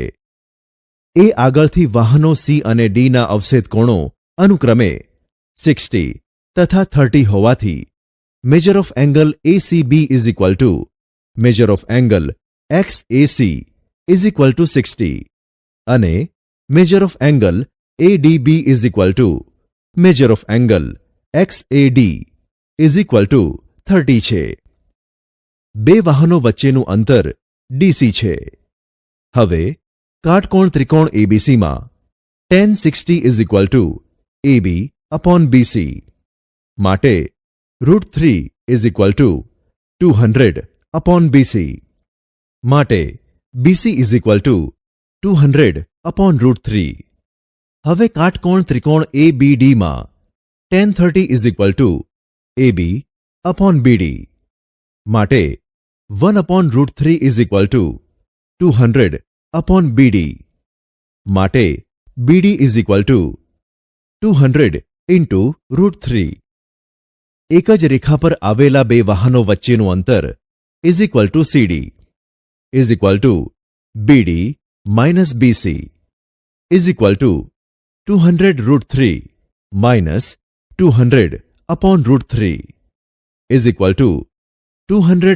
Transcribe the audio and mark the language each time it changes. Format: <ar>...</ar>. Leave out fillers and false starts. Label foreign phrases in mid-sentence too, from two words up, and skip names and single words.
<gu>એ આગળથી વાહનો C અને D ના અવષેદ કોણો અનુક્રમે 60 તથા 30 હોવાથી</gu> <en>measure of angle ACB is equal to measure of angle XAC is equal to 60</en> <gu>અને</gu> <en>measure of angle ADB is equal to measure of angle XAD is equal to 30</en> <gu>છે. બે વાહનો વચ્ચેનું અંતર DC છે. હવે કાટકોણ ત્રિકોણ ABCમાં</gu> <en>tan 60 is equal to AB upon BC. માટે √3 is equal to 200 upon BC. માટે BC is equal to 200 upon √3.</en> <gu>હવે કાટકોણ ત્રિકોણ ABD માં</gu> <en>tan 30 is equal to AB upon BD. માટે 1 upon √3 is equal to 200 upon BD. માટે BD is equal to 200 into √3.</en> <gu>એક જ રેખા પર આવેલા બે વાહનો વચ્ચેનું અંતર</gu> <en>is equal to CD is equal to BD minus BC is equal to 200 √3 minus 200 upon √3 is equal to 200</en>